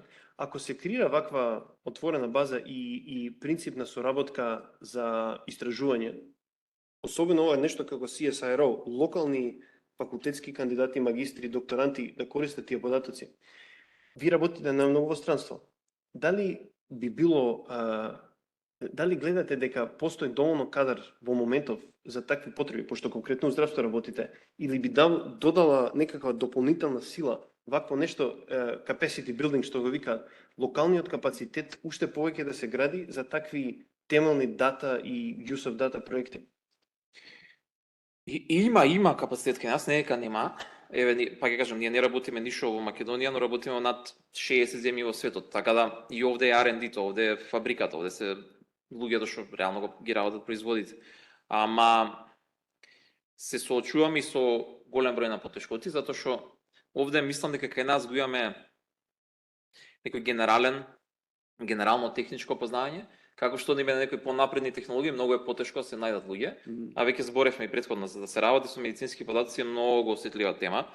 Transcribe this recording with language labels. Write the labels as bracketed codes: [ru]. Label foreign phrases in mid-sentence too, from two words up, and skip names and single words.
[mk] Ако се креира ваква отворена база и принцип на соработка за истражување, особено ова нешто како CSIRO, локални факултетски кандидати, магистри, докторанти да користат тие податоци, ви работите на многу странство. Дали би било дали гледате дека постои доволно кадар во моментов за такви потреби, пошто конкретно во здравство работите, или би додала некаква дополнителна сила, вакво нешто, [en] capacity building, [mk] што го викаат, локалниот капацитет уште повеќе да се гради за такви темелни дата и [en] use of data [mk] проекти? Има капацитет кај нас, не дека нема. Еве, па ќе кажам, ние не работиме ништо во Македонија, но работиме над 60 земји во светот, така да и овде е R&D-то, овде е фабриката, овде се луѓето што реално ги работат производите. Ама се соочуваме и со голем број на потешкоти, затоа што овде мислам дека кај нас го имаме некој генерално техничко познање, како што има некои понапредни технологии, многу е потешко да се најдат луѓе, а веќе зборевме и претходно, за да се работи со медицински податоци е многу осетлива тема.